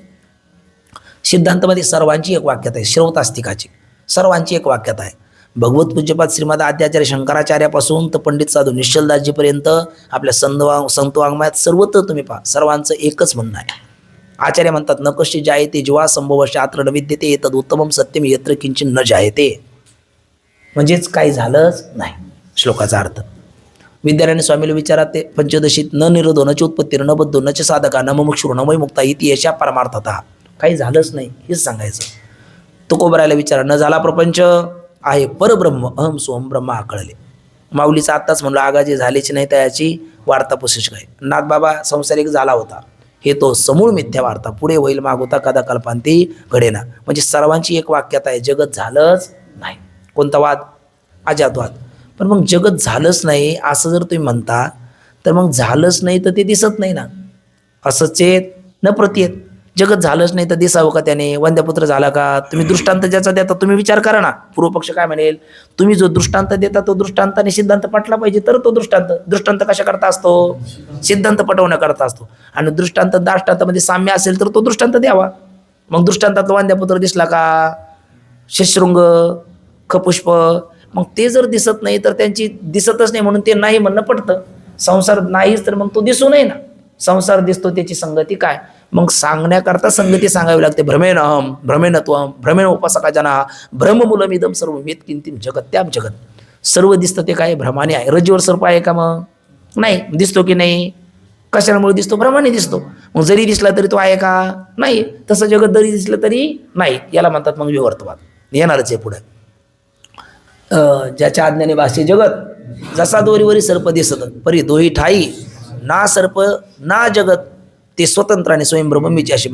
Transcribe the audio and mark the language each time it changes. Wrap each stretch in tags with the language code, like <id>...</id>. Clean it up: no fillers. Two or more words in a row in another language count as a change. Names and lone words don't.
<mr>सिद्धांतामध्ये सर्वांची एक वाक्यता आहे, श्रौतास्तिकाची सर्वांची एक वाक्यता आहे. भगवत पूज्यपाद श्रीमद आद्याचार्य शंकराचार्यापासून तर पंडित साधू निश्चलदासजीपर्यंत आपल्या संतवाङ्मयात सर्वत्र तुम्ही पहा, सर्वांचं एकच म्हणणं आहे. आचार्य म्हणतात,</mr> <sa>न कशी जायते जीवा संभव शास्त्र न विद्यते तद उत्तमम सत्यम यत्र किंचिन न जायते.</sa> <mr>म्हणजेच काही झालंच नाही. श्लोकाचा अर्थ विद्यारायण स्वामीला विचारात ते पंचदशीत</mr> <sa>न निरोधो न च उत्पत्ती न बद्धो न च साधका न मुमुक्षुर न मुक्ता इति यशा परमार्थतः.</sa> <mr>काही झालंच नाही हेच सांगायचं. तुकोबरायला विचारा, न झाला प्रपंच आहे परब्रह्म अहम सोहम ब्रह्मा कळले. माऊलीचं आत्ताच म्हणलं, आगाजे झालीच नाही त्याची वार्ता पुसश काय. नाथबाबा संसारिक झाला होता, हे तो समूळ मिथ्या वार्ता, पुढे होईल मागोता कदा कल्पांती घडेना. म्हणजे सर्वांची एक वाक्यता आहे, जगत झालंच नाही. कोणता वाद? अजातवाद. पण मग जगत झालंच नाही असं जर तुम्ही म्हणता, तर मग झालंच नाही तर ते दिसत नाही ना, असं चेत न प्रत्येत. जगत झालंच नाही तर दिसावं का त्याने? वंद्यपुत्र झाला का? तुम्ही दृष्टांत ज्याचा देता तुम्ही विचार करा ना. पूर्वपक्ष काय म्हणेल, तुम्ही जो दृष्टांत देता तो दृष्टांताने सिद्धांत पटला पाहिजे, तर तो दृष्टांत कशा करता असतो? सिद्धांत पटवण्याकरता असतो. आणि दृष्टांत दाष्टांतामध्ये साम्य असेल तर तो दृष्टांत द्यावा. मग दृष्टांतातला वंद्यपुत्र दिसला का, शशृंग खपुष्प, मग ते जर दिसत नाही तर त्यांची दिसतच नाही म्हणून ते नाही म्हणणं पडतं. संसार नाहीच तर मग तो दिसू नये ना. संसार दिसतो त्याची संगती काय? मग सांगण्याकरता संगती सांगावी लागते.</mr> <sa>भ्रमेण अहम भ्रमेण त्वम भ्रमेण उपासका जना भ्रममूलमिदम सर्व वेद किंतिम जगत्याम जगत.</sa> <mr>सर्व दिसतं ते काय? भ्रमाने आहे. रज्जूवर सर्प आहे का? मग नाही. दिसतो की नाही? कशामुळे दिसतो? भ्रमाने दिसतो. मग जरी दिसला तरी तो आहे का? नाही. तसं जगत जरी दिसलं तरी नाही. याला म्हणतात मग विवर्तवाद. येणारच आहे पुढे. ज्याच्या आज्ञाने भाषे जगत, जसा दोरीवरी सर्प दिसत परी दोही ठाई ना सर्प ना जगत, ते स्वतंत्राने स्वयंब्रह्म मीची अशी.</mr>